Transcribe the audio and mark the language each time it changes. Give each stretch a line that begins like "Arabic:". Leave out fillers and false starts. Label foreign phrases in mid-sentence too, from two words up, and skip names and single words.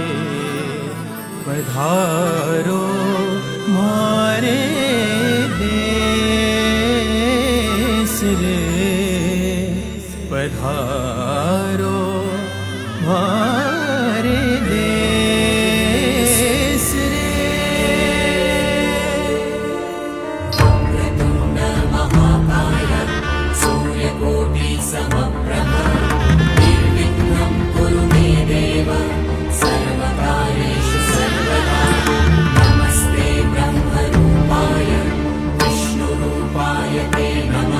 Rajasthani: पधारो मारे देश रे, पधारो मारे देश रे।
Sanskrit: निर्विघ्नं कुरु मे देव सर्वकार्येषु सर्वदा। नमस्ते ब्रह्मरूपाय विष्णुरूपाय ते नमः।